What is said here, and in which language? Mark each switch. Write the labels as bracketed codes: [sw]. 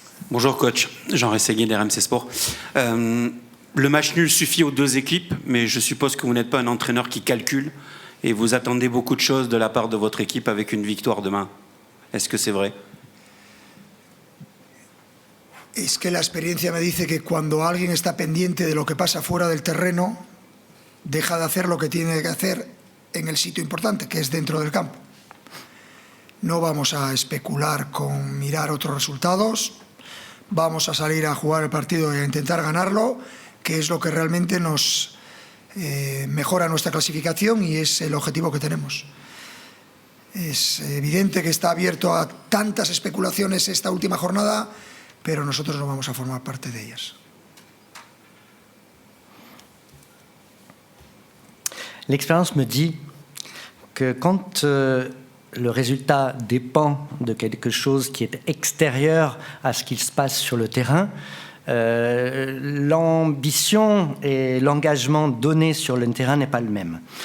[fr] Bonjour coach, Jean Rességuier d'RMC Sport. Le match nul suffit aux deux équipes, mais je suppose que vous n'êtes pas un entraîneur qui calcule et vous attendez beaucoup de choses de la part de votre équipe avec une victoire demain. Est-ce que c'est vrai? [es] Es que la experiencia me dice que cuando alguien está pendiente de lo que pasa fuera del terreno, deja de hacer lo que tiene que hacer en el sitio importante, que es dentro del campo. No vamos a especular con mirar otros resultados, vamos a salir a jugar el partido y a intentar ganarlo, que es lo que realmente nos mejora nuestra clasificación y es el objetivo que tenemos. Es evidente que está abierto a tantas especulaciones esta última jornada, pero nosotros no vamos a formar parte de ellas. [fr] L'expérience me dit que quand le résultat dépend de quelque chose qui est extérieur à ce qu'il se passe sur le terrain, l'ambition et l'engagement donné sur le terrain n'est pas le même.